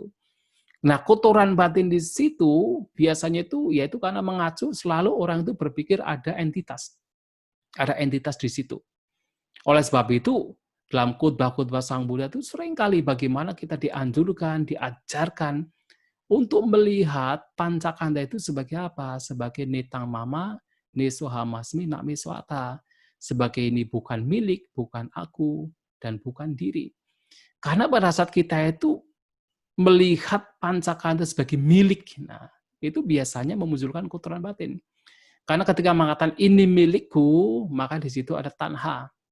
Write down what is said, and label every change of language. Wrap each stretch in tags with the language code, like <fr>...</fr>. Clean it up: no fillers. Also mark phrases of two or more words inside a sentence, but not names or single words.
<id>Nah, kotoran batin di situ biasanya itu yaitu karena mengacu selalu orang itu berpikir ada entitas. Ada entitas di situ. Oleh sebab itu, dalam khotbah-khotbah Sang Buddha itu seringkali bagaimana kita dianjurkan, diajarkan untuk melihat pancakanda itu sebagai apa?</id> <pi>Sebagai netang mama, neso hamasmi, nakmi swata.</pi> <id>Sebagai ini bukan milik, bukan aku, dan bukan diri. Karena pada saat kita itu melihat pancakanda sebagai milik, nah, itu biasanya memunculkan kotoran batin. Karena ketika mengatakan ini milikku, maka di situ ada tanha.</id>